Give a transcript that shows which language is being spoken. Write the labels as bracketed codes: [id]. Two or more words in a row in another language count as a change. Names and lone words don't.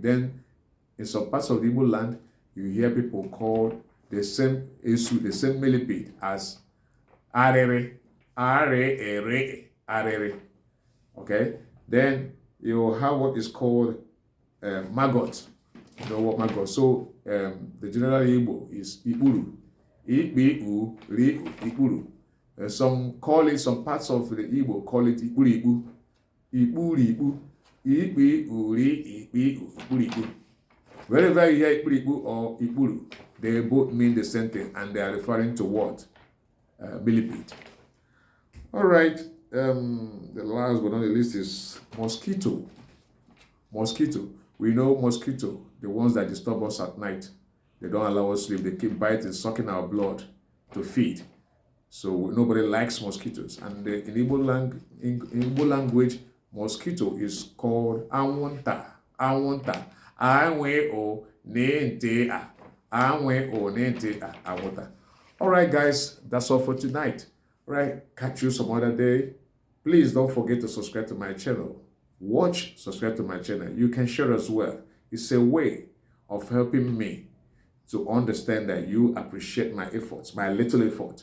[en] Then in some parts of the Igbo land, you hear people call the same esu, the same millipede as arere. Arere. Okay? Then you have what is called maggot. You know what maggot? So the general Igbo is ikpuru. [ig] Ikpu, ri, ikpuru. [en] Some call it, some parts of the Igbo call it [ig] ikpuru, ikpuru, ikpuru. [en] Wherever you hear ikpuru or ikpuru, they both mean the same thing, and they are referring to what? Millipede. All right. The last but not the least is mosquito. Mosquito. We know mosquito, the ones that disturb us at night. They don't allow us sleep. They keep biting, sucking our blood to feed. So nobody likes mosquitoes. And in Igbo language, mosquito is called anwụnta. [ig] Anwụnta. Anwe o nente a. Anwe o nente a. Anwụnta. [en] All right, guys, that's all for tonight. All right, catch you some other day. Please don't forget to subscribe to my channel. Subscribe to my channel. You can share as well. It's a way of helping me to understand that you appreciate my efforts, my little effort.